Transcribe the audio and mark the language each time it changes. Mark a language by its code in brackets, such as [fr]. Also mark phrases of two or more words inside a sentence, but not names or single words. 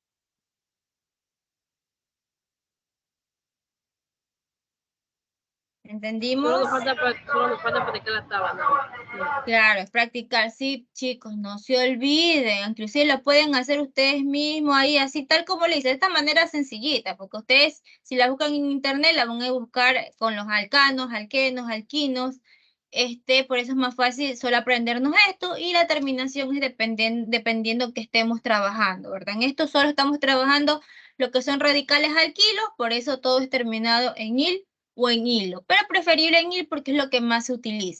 [es] ¿Entendimos? Solo nos falta practicar la tabla. Claro, es practicar, sí, chicos, no se olviden, inclusive lo pueden hacer ustedes mismos ahí, así tal como le hice, de esta manera sencillita, porque ustedes, si la buscan en internet, la van a buscar con los alcanos, alquenos, alquinos, por eso es más fácil solo aprendernos esto, y la terminación es dependiendo que estemos trabajando, ¿verdad? En esto solo estamos trabajando lo que son radicales alquilos, por eso todo es terminado en il o en hilo, pero preferible en il porque es lo que más se utiliza.